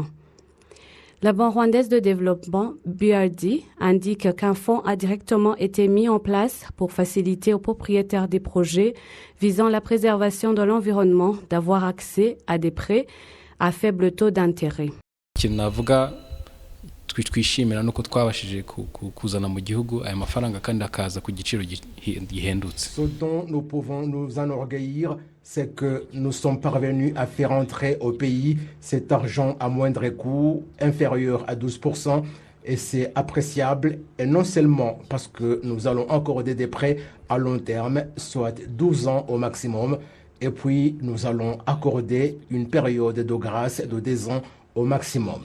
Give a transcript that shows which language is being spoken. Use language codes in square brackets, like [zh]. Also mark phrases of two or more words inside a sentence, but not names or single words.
[fr] La Banque rwandaise de développement, BRD, indique qu'un fonds a directement été mis en place pour faciliter aux propriétaires des projets visant la préservation de l'environnement d'avoir accès à des prêts à faible taux d'intérêt. [rw] twishimira nuko twabashije kuzana mu gihugu aya mafaranga kandi akaza ku giciro gihendutse. [fr] Ce dont nous pouvons nous enorgueillir, c'est que nous sommes parvenus à faire entrer au pays cet argent à moindre coût, inférieur à 12%, et c'est appréciable, et non seulement parce que nous allons accorder des prêts à long terme, soit 12 ans au maximum, et puis nous allons accorder une période de grâce de 10 ans au maximum.